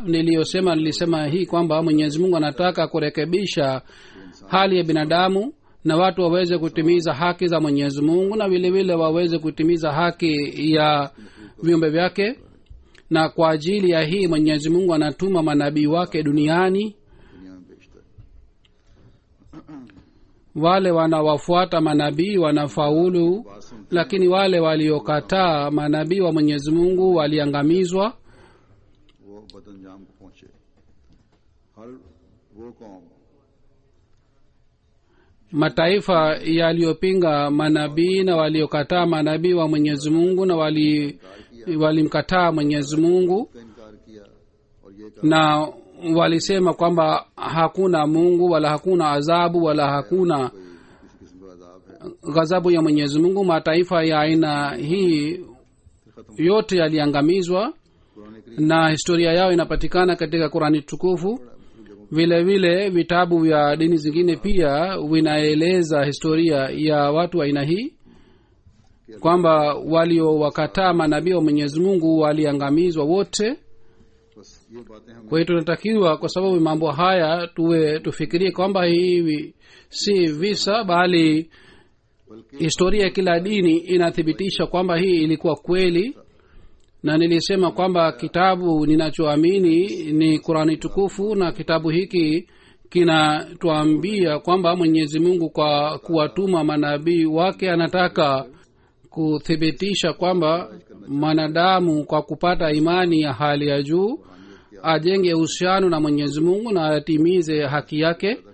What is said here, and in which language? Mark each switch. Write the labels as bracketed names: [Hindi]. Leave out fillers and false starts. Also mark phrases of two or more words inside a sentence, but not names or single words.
[Swahili] Nilisema hii kwamba Mwenyezi Mungu anataka kurekebisha hali ya binadamu na watu waweze kutimiza haki za Mwenyezi Mungu, na vile vile waweze kutimiza haki ya viumbe vyake. Na kwa ajili ya hii Mwenyezi Mungu anatuma manabii wake duniani. [Urdu] دنیا میں بیشتر [Swahili] Wale wanawafuata manabii wanafaulu, lakini wale waliokataa manabii wa Mwenyezi Mungu waliangamizwa. [Urdu] وہ بدانجام کو پہنچے۔ ہر وہ قوم [Swahili] Mataifa yaliyopinga manabii na waliokataa manabii wa Mwenyezi Mungu na walimkataa Mwenyezi Mungu [Urdu] کا انکار کیا اور یہ کہا [Swahili] na walisema kwamba hakuna Mungu wala hakuna adhabu wala hakuna [Urdu] کسی قسم کا عذاب ہے, [Swahili] ghadhabu ya Mwenyezi Mungu. Mataifa ya aina hii yote yaliangamizwa [Urdu] कुरान करीम [Swahili] na historia yao inapatikana katika Qurani tukufu. Vile vile vitabu vya dini zingine pia vinaeleza historia ya watu wa aina hii kwamba waliowakataa manabii wa Mwenyezi Mungu waliangamizwa wote. [Urdu] بس یہ باتیں ہم [Swahili] Kwa hiyo tunatakiwa, kwa sababu mambo haya tufikirie kwamba hivi si visa, bali historia ya kila dini inathibitisha kwamba hii ilikuwa kweli. Na nilisema kwamba kitabu ninachoamini ni Qurani tukufu, na kitabu hiki kinatuambia kwamba Mwenyezi Mungu kwa kuwatuma manabii wake anataka kuthibitisha kwamba mwanadamu kwa kupata imani ya hali ya juu ajenge uhusiano na Mwenyezi Mungu na atimize haki yake.